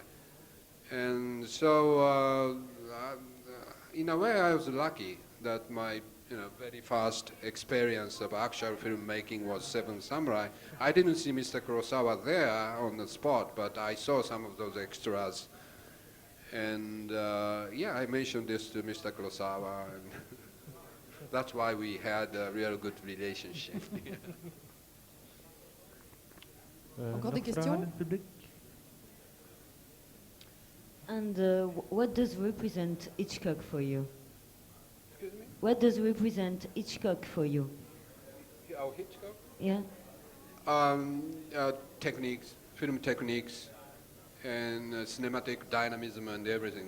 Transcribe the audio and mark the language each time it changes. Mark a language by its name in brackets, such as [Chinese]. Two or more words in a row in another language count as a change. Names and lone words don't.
[English] And so, in a way, I was lucky that my very first experience of actual filmmaking was Seven Samurai. I didn't see Mr. Kurosawa there on the spot, but I saw some of those extras. And yeah, I mentioned this to Mr. Kurosawa, and that's why we had a real good relationship. [French] Encore des [Dutch] Nog vragen in [French] questions? [Dutch] het publiek? [English] And what does represent Hitchcock for you? Excuse me? What does represent Hitchcock for you? Oh, Hitchcock? Yeah. Techniques, film techniques, and cinematic dynamism and everything.